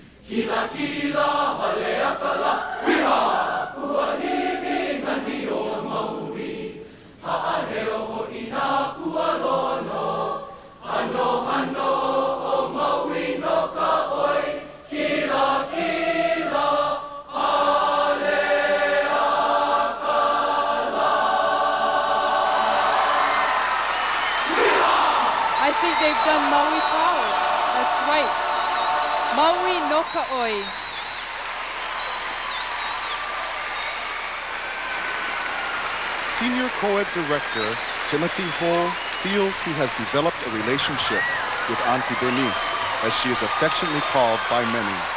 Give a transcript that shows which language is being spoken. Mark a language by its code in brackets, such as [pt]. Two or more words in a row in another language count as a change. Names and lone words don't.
[haw] Kila kila halea kala wiha kuahivi nani o maui ha'aheo ho'ina kualono ano ano o maui no ka oi kila kila halea kala wiha. [en] I think they've done Maui proud. That's right. Maui [haw] no Ka'oi. [en] Senior co-ed director Timothy Ho feels he has developed a relationship with Auntie Bernice, as she is affectionately called by many.